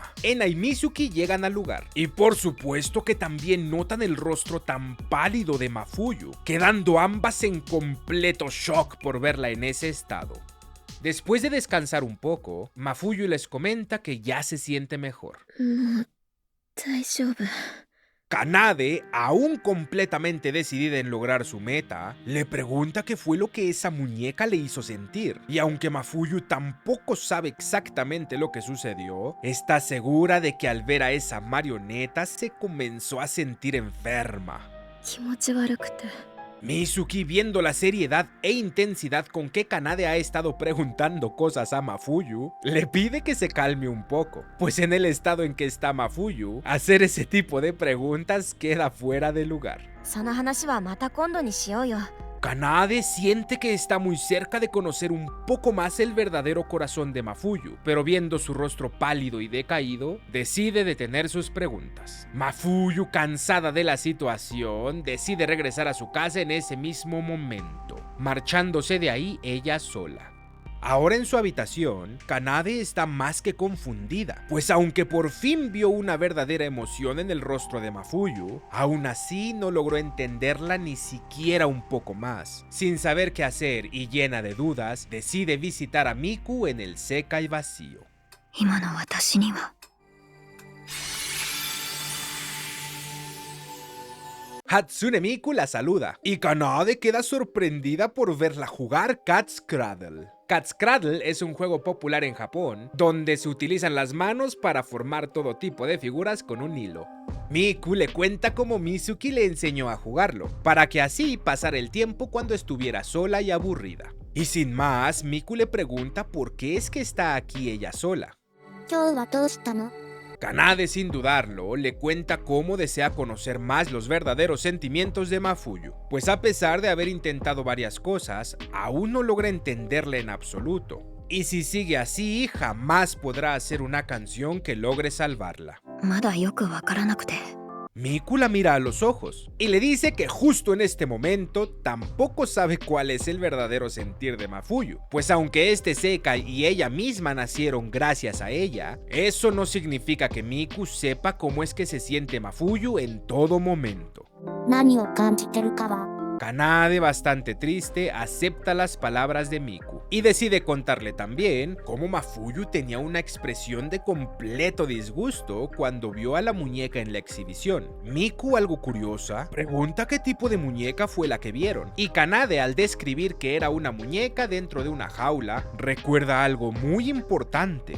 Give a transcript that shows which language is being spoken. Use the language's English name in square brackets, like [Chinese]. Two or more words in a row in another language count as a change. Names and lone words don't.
[Spanish] Ena y Mizuki llegan al lugar, y por supuesto que también notan el rostro tan pálido de Mafuyu, quedando ambas en completo shock por verla en ese estado. Después de descansar un poco, Mafuyu les comenta que ya se siente mejor. [Japanese] もう大丈夫。 [Spanish] Kanade, aún completamente decidida en lograr su meta, le pregunta qué fue lo que esa muñeca le hizo sentir. Y aunque Mafuyu tampoco sabe exactamente lo que sucedió, está segura de que al ver a esa marioneta se comenzó a sentir enferma. [Japanese] 気持ち悪くて。 [Spanish] Mizuki, viendo la seriedad e intensidad con que Kanade ha estado preguntando cosas a Mafuyu, le pide que se calme un poco, pues en el estado en que está Mafuyu, hacer ese tipo de preguntas queda fuera de lugar. [Japanese] その話はまた今度にしようよ。 [Spanish] Kanade siente que está muy cerca de conocer un poco más el verdadero corazón de Mafuyu, pero viendo su rostro pálido y decaído, decide detener sus preguntas. Mafuyu, cansada de la situación, decide regresar a su casa en ese mismo momento, marchándose de ahí ella sola. Ahora en su habitación, Kanade está más que confundida, pues aunque por fin vio una verdadera emoción en el rostro de Mafuyu, aún así no logró entenderla ni siquiera un poco más. Sin saber qué hacer y llena de dudas, decide visitar a Miku en el Sekai vacío. [Japanese] 今の私には。 [Spanish] Hatsune Miku la saluda, y Kanade queda sorprendida por verla jugar [English] Cat's Cradle. Cat's Cradle [Spanish] es un juego popular en Japón, donde se utilizan las manos para formar todo tipo de figuras con un hilo. Miku le cuenta cómo Mizuki le enseñó a jugarlo, para que así pasara el tiempo cuando estuviera sola y aburrida. Y sin más, Miku le pregunta por qué es que está aquí ella sola. [Japanese] 今日はどうしたの？ [Spanish] Kanade, sin dudarlo, le cuenta cómo desea conocer más los verdaderos sentimientos de Mafuyu, pues a pesar de haber intentado varias cosas, aún no logra entenderle en absoluto. Y si sigue así, jamás podrá hacer una canción que logre salvarla. [Japanese] まだよくわからなくて。 [Spanish] Miku la mira a los ojos y le dice que justo en este momento tampoco sabe cuál es el verdadero sentir de Mafuyu, pues aunque este Sekai y ella misma nacieron gracias a ella, eso no significa que Miku sepa cómo es que se siente Mafuyu en todo momento. [Japanese] 何を感じてるかは。 [Spanish] Kanade, bastante triste, acepta las palabras de Miku y decide contarle también cómo Mafuyu tenía una expresión de completo disgusto cuando vio a la muñeca en la exhibición. Miku, algo curiosa, pregunta qué tipo de muñeca fue la que vieron, y Kanade, al describir que era una muñeca dentro de una jaula, recuerda algo muy importante.